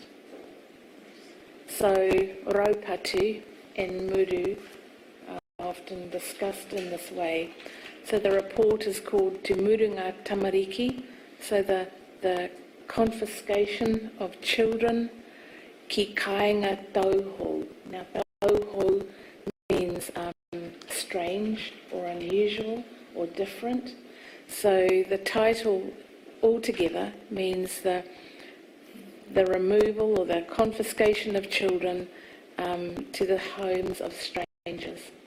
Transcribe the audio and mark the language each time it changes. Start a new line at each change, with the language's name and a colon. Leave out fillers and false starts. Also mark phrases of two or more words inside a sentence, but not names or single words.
English: So raupatu and muru are often discussed in this way. So the report is called Te Muringa Tamariki, so the confiscation of children,
Māori: ki kāinga tauhou.
English: Now tauhou means strange or unusual or different. So the title altogether means the removal or the confiscation of children to the homes of strangers.